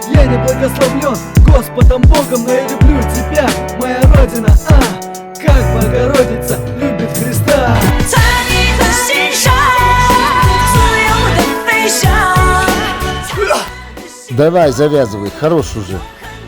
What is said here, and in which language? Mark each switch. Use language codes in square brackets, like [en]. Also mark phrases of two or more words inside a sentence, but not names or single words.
[ru] не благословлен Господом Богом, но я люблю тебя, моя родина, как Богородица любит Христа. [zh] 在你的心上，自由的飞翔。 [ru] Давай, завязывай, хорош уже.